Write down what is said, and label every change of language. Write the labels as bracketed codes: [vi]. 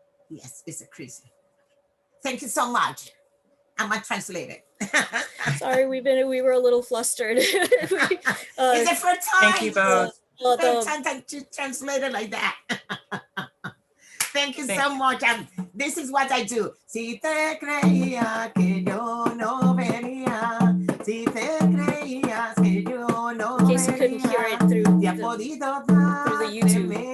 [en] Yes, it's a crisis. Thank you so much. I'm gonna translate it. Sorry, we were a little flustered. It's the first time. Thank you both. First time that you translate it like that. Thank you so much. And this is what I do. [es] Si te creía que yo no venía, si te creías que yo no [en] in case you couldn't hear it through the YouTube.